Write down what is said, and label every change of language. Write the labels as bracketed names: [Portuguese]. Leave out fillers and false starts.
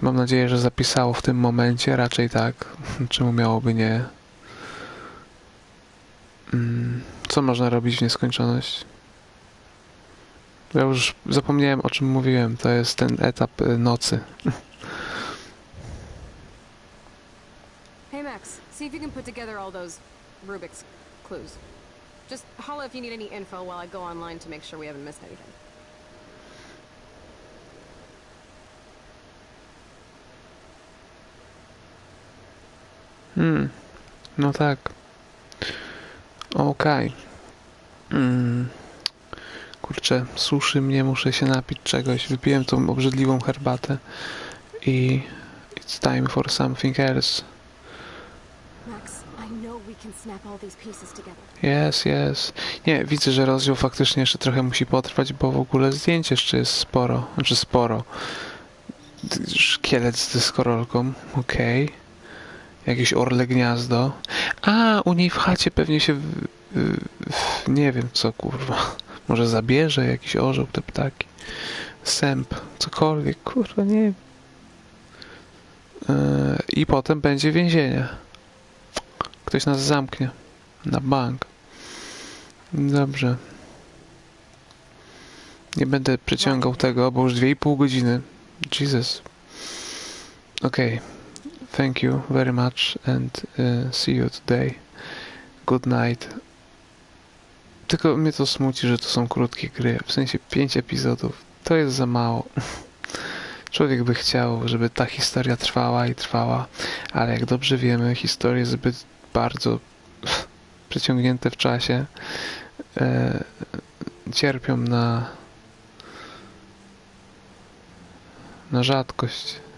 [Polish] Mam nadzieję, że zapisało w tym momencie, raczej tak, czemu miałoby nie. Co można robić w nieskończoność? Ja już zapomniałem, o czym mówiłem, to jest ten etap nocy. [English] Hey Max, see if you can put together all those Rubik's clues. Just holla if you need any info while I go online to make sure we haven't missed anything. [Polish] No tak. Okej. Kurczę, suszy mnie, muszę się napić czegoś. Wypiłem tą obrzydliwą herbatę i [English] it's time for something else. Max, I know we can snap all these pieces together. Yes. [Polish] Nie, widzę, że rozdział faktycznie jeszcze trochę musi potrwać, bo w ogóle zdjęć jeszcze jest sporo. Znaczy sporo. Szkielet z dyskorolką. Okej. Jakieś orle gniazdo. A, u niej w chacie pewnie się nie wiem co, kurwa. Może zabierze jakiś orzeł, te ptaki. Sęp, cokolwiek, kurwa, nie wiem. I potem będzie więzienie. Ktoś nas zamknie. Na bank. Dobrze. Nie będę przeciągał tego, bo już 2,5 godziny. [English] Jesus. Okay. Thank you very much and see you today. Good night. [Polish] Tylko mnie to smuci, że to są krótkie gry. W sensie 5 epizodów. To jest za mało. Człowiek by chciał, żeby ta historia trwała i trwała, ale jak dobrze wiemy, historie zbyt bardzo przeciągnięte w czasie cierpią na rzadkość.